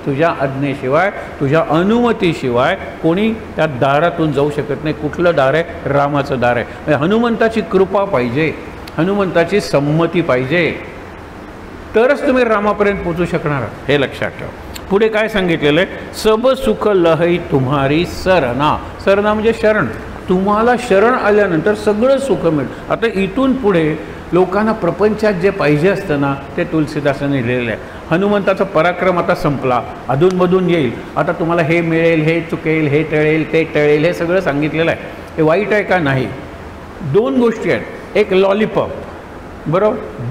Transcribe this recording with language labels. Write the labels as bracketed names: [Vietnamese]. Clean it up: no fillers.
[Marathi] तुझ्या आज्ञेशिवाय, तुझ्या अनुमतीशिवाय कोणी त्या दारातून जाऊ शकत नाही. कुठलं दार आहे? रामाचं दार आहे. हनुमंताची कृपा पाहिजे, हनुमंताची संमती पाहिजे, तरच तुम्ही रामापर्यंत पोचू शकणार. हे लक्षात ठेवा. पुढे काय सांगितलेलं आहे? [Hindi] सब सुख लहई तुम्हारी सरना. [Marathi] सरना म्हणजे शरण. तुम्हाला शरण आल्यानंतर सगळं सुख मिळेल. आता इथून पुढे लोकांना प्रपंचात जे पाहिजे असतं ना, ते तुलसीदासाने लिहिलेलं आहे. हनुमंताचा पराक्रम आता संपला, अधूनमधून येईल. आता तुम्हाला हे मिळेल, हे चुकेल, हे टळेल, ते टळेल, हे सगळं सांगितलेलं आहे. हे वाईट आहे का? नाही. 2 गोष्टी आहेत. एक लॉलीपॉप, बरोबर.